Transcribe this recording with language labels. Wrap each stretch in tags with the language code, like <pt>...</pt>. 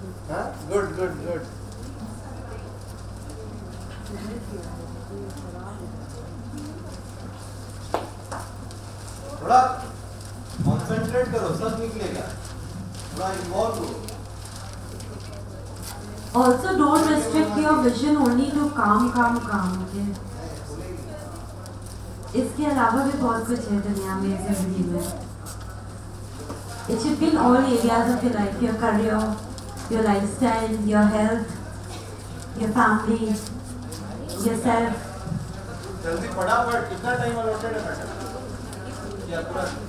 <hi>हाँ good good good. थोड़ा concentrate करो, सब निकलेगा. थोड़ा इन्वॉल्व हो.</hi> <en>Also don't restrict your vision only to kaam. Okay?</en> <hi>इसके अलावा भी बहुत कुछ है दुनिया में, जिंदगी में.</hi> <en>It should be in all areas of your life, your career, your lifestyle, your health, your family, yourself.</en> <hi>जल्दी फटाफट. कितना टाइम अलॉटेड है मैडम? क्या पूरा?</hi>